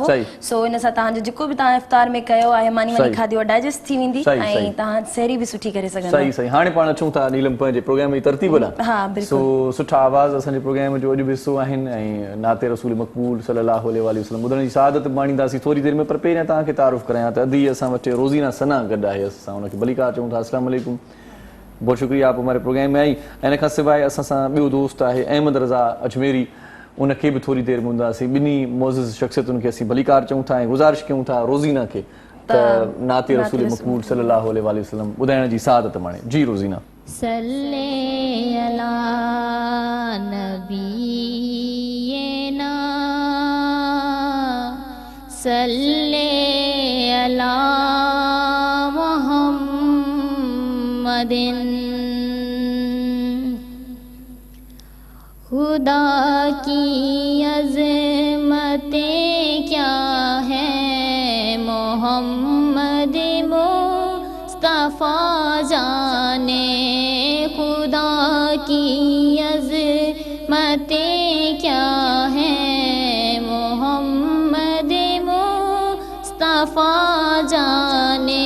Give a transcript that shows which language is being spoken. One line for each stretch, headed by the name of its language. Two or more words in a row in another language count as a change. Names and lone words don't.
Sindhi: सो इन सां तव्हांजो जेको बि तव्हां इफ़्तार में कयो आहे मानी वानी खाधी उहा डाइजेस्ट थी वेंदी ऐं तव्हां सहरी बि सुठी करे सघंदा। सही सही। हाणे पाण अचूं था नीलम पंहिंजे प्रोग्राम जी तरतीब ॾांहुं। हा बिल्कुलु। सो सुठा आवाज़ असांजे प्रोग्राम जो अॼु बि हिसो आहिनि ऐं नाते रसूल मक़बूल
Arabic: صلی اللہ علیہ وسلم
Sindhi: ॿुधण जी सआदत माणींदासीं थोरी देरि में। पर पहिरियां तव्हांखे तारुफ़ करायां त अदी असां वटि रोज़ीना सना गॾु आहे, असां हुनखे भलीकार चऊं था।
Urdu: السلام علیکم، بہت شکریہ آپ ہمارے پروگرام میں آئی.
Sindhi: ऐं इन खां सवाइ असां सां ॿियो दोस्त आहे अहमद रज़ा अजमेरी, उनखे बि थोरी देरि में हूंदासीं। ॿिन्ही मोज़िज़ शख़्सियतुनि खे असीं भलीकार चऊं था ऐं गुज़ारिश कयूं था रोज़ीना खे त नाते रसूल मक़बूल
Arabic: صلی اللہ علیہ وسلم
Sindhi: ॿुधाइण जी सआदत माणे। जी रोज़ीना।
Arabic: صلِّ على نبينا صلِّ على محمدٍ.
Urdu: خدا کی عظمتیں کیا ہے محمد مصطفیٰ جانے. خدا کی عظمتیں کیا ہے محمد مصطفیٰ جانے.